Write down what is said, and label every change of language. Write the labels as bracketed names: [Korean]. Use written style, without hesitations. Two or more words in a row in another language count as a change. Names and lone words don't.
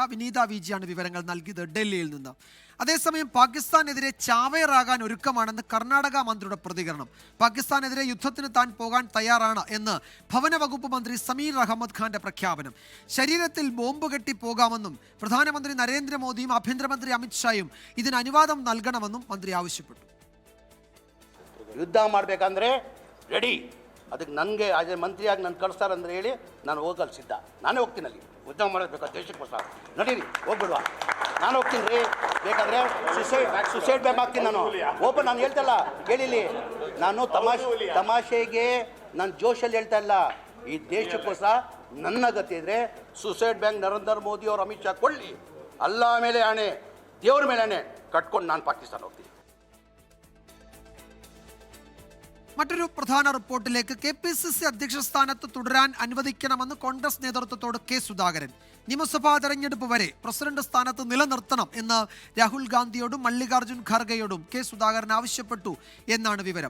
[Malayalam] വിനീത VG ആണ് വിവരങ്ങൾ നൽകിയത് ഡൽഹിയിൽ നിന്ന്. അതേസമയം പാകിസ്ഥാനെതിരെ ചാവേറാകാൻ ഒരുക്കമാണെന്ന് കർണാടക മന്ത്രിയുടെ പ്രതികരണം. പാകിസ്ഥാനെതിരെ യുദ്ധത്തിന് താൻ പോകാൻ തയ്യാറാണ് എന്ന് ഭവന വകുപ്പ് മന്ത്രി സമീർ അഹമ്മദ് ഖാന്റെ പ്രഖ്യാപനം. ശരീരത്തിൽ ബോംബ് കെട്ടി പോകാമെന്നും പ്രധാനമന്ത്രി നരേന്ദ്രമോദിയും ആഭ്യന്തരമന്ത്രി അമിത്ഷായും ഇതിന് അനുവാദം നൽകണമെന്നും മന്ത്രി ആവശ്യപ്പെട്ടു. [Kannada] ಯುದ್ಧ ಮಾಡಬೇಕಂದ್ರೆ ರೆಡಿ, ಅದಕ್ಕೆ ನನಗೆ [English] as a [Kannada] ಮಂತ್ರಿಯಾಗಿ ನಾನು ಕಳಿಸ್ತಾರಂದ್ರೆ ಹೇಳಿ ನಾನು ಹೋಗಲು ಸಿದ್ಧ. ನಾನೇ ಹೋಗ್ತೀನಿ ಅಲ್ಲಿ ಯುದ್ಧ ಮಾಡಬೇಕು ದೇಶಕ್ಕೋಸ್ಕರ. ನಡೀರಿ ಹೋಗ್ಬಿಡುವ, ನಾನು ಹೋಗ್ತೀನಿ ರೀ. ಬೇಕಾದರೆ [English] suicide bag [Kannada] ಹಾಕ್ತೀನಿ ನಾನು. ಓಪನ್ ನಾನು ಹೇಳ್ತಲ್ಲ, ಕೇಳಿಲಿ, ನಾನು ತಮಾಷೆಗೆ ನಾನು ಜೋಶಲ್ಲಿ ಹೇಳ್ತಾ ಇಲ್ಲ. ಈ ದೇಶಕ್ಕೋಸ್ಕರ ನನ್ನ ಗತಿ ಇದ್ರೆ [English] suicide bank [Kannada] ನರೇಂದ್ರ ಮೋದಿ ಅವರು ಅಮಿತ್ ಶಾ ಕೊಳ್ಳಿ, ಅಲ್ಲ ಮೇಲೆ ಆಣೆ, ದೇವ್ರ ಮೇಲೆ ಆಣೆ ಕಟ್ಕೊಂಡು ನಾನು ಪಾಕಿಸ್ತಾನ ಹೋಗ್ತೀನಿ. [Malayalam] മറ്റൊരു പ്രധാന റിപ്പോർട്ടിലേക്ക്. KPCC അധ്യക്ഷ സ്ഥാനത്ത് തുടരാൻ അനുവദിക്കണമെന്ന് കോൺഗ്രസ് നേതൃത്വത്തോട് K സുധാകരൻ. നിയമസഭാ തെരഞ്ഞെടുപ്പ് വരെ പ്രസിഡന്റ് സ്ഥാനത്ത് നിലനിർത്തണം എന്ന് രാഹുൽ ഗാന്ധിയോടും മല്ലികാർജ്ജുൻ ഖാർഗെയോടും K സുധാകരൻ ആവശ്യപ്പെട്ടു എന്നാണ് വിവരം.